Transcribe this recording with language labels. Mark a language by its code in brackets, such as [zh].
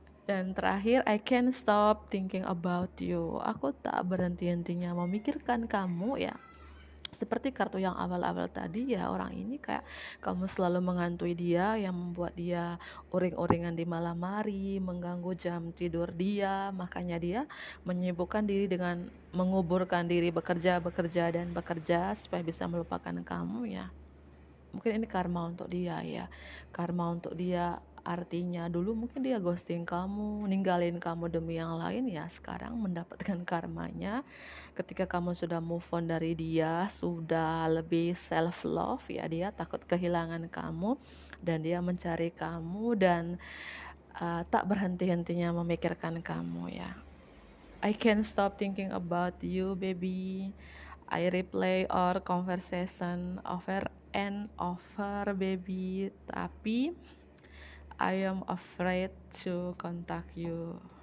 [en] Dan terakhir, I can't stop thinking about you. [id] Aku tak berhenti-hentinya memikirkan kamu ya. Seperti kartu yang awal-awal tadi ya, orang ini kayak kamu selalu menghantui dia, yang membuat dia uring-uringan di malam hari, mengganggu jam tidur dia. Makanya dia menyibukkan diri dengan menguburkan diri, bekerja dan bekerja supaya bisa melupakan kamu ya. Mungkin ini karma untuk dia ya. Karma untuk dia artinya dulu mungkin dia ghosting kamu, ninggalin kamu demi yang lain ya. Sekarang mendapatkan karmanya ketika kamu sudah move on dari dia, sudah lebih self love ya, dia takut kehilangan kamu dan dia mencari kamu dan tak berhenti-hentinya memikirkan kamu ya. [en] I can't stop thinking about you, baby. I replay our conversation over and over, baby. Tapi I am afraid to contact you.